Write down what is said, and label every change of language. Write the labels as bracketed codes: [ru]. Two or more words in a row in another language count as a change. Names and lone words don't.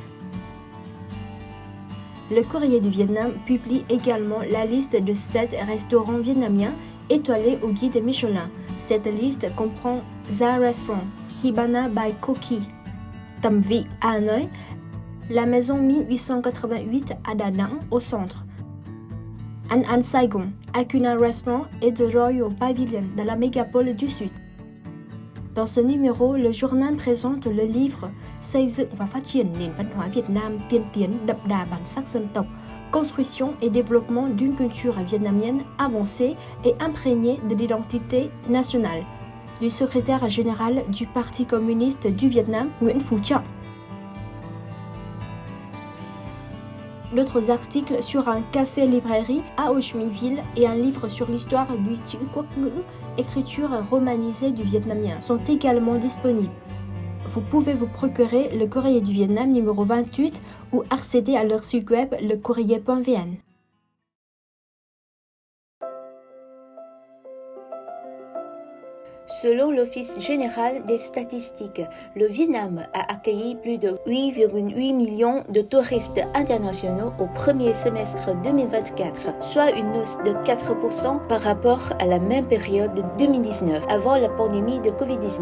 [fr] Le courrier du Vietnam publie également la liste de 7 restaurants vietnamiens étoilés au guide Michelin. Cette liste comprend The Restaurant, Hibana by Koki, Tâm Vị à Hanoi, la maison 1888 à Da Nang au centre, An An Saigon, Acuna Restaurant et The Royal Pavilion dans la mégapole du Sud. Dans ce numéro, le journal présente le livre Xây dựng và phát triển nền văn hóa Việt Nam tiên tiến đậm đà bản sắc dân tộc, construction et développement d'une culture vietnamienne avancée et imprégnée de l'identité nationale, du secrétaire général du Parti communiste du Vietnam, Nguyễn Phú Trọng. D'autres articles sur un café-librairie à Ho Chi Minh Ville et un livre sur l'histoire du chữ quốc ngữ, écriture romanisée du vietnamien, sont également disponibles. Vous pouvez vous procurer le courrier du Vietnam numéro 28 ou accéder à leur site web lecourrier.vn. Selon l'Office général des statistiques, le Vietnam a accueilli plus de 8,8 millions de touristes internationaux au premier semestre 2024, soit une hausse de 4% par rapport à la même période de 2019, avant la pandémie de Covid-19.